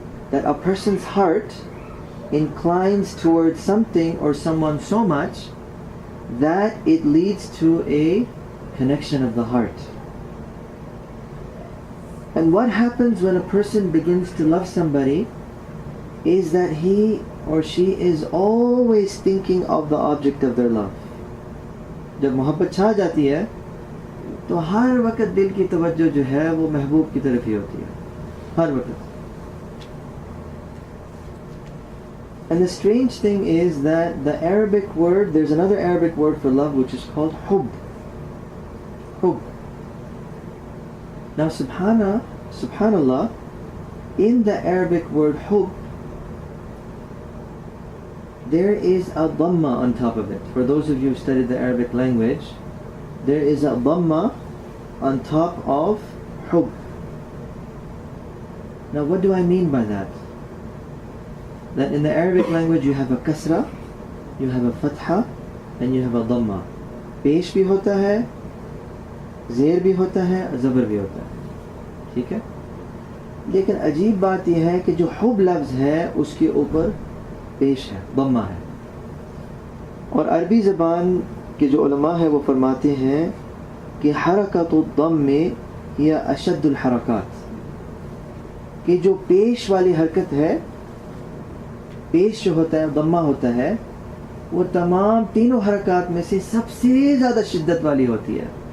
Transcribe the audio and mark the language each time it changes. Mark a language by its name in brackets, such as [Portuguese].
[English] That a person's heart inclines towards something or someone so much that it leads to a connection of the heart. And what happens when a person begins to love somebody is that he or she is always thinking of the object of their love. [Urdu] جب محبت چھا جاتی ہے تو ہر وقت دل کی توجہ جو ہے وہ محبوب کی طرف ہی ہوتی ہے, ہر وقت. [English] And the strange thing is that the Arabic word, there's another Arabic word for love which is called hub. Hub. Now subhanallah, in the Arabic word hub, there is a dhamma on top of it. For those of you who studied the Arabic language, there is a dhamma on top of hub. Now what do I mean by that? That in the Arabic language you have a kasra, you have a fatha, and you have a dhamma. [Urdu] پیش بھی ہوتا ہے, زیر بھی ہوتا ہے, زبر بھی ہوتا ہے. ٹھیک ہے؟ لیکن عجیب بات یہ ہے کہ جو حب لفظ ہے اس کے اوپر پیش ہے, ضمہ ہے. اور عربی زبان کے جو علماء ہیں وہ فرماتے ہیں کہ [Arabic] حرکت الضم ہی اشد الحرکات, [Urdu] کہ جو پیش والی حرکت ہے, پیش جو ہوتا ہے, ضمہ ہوتا ہے, وہ تمام تینوں حرکات میں سے سب سے زیادہ شدت والی ہوتی ہے.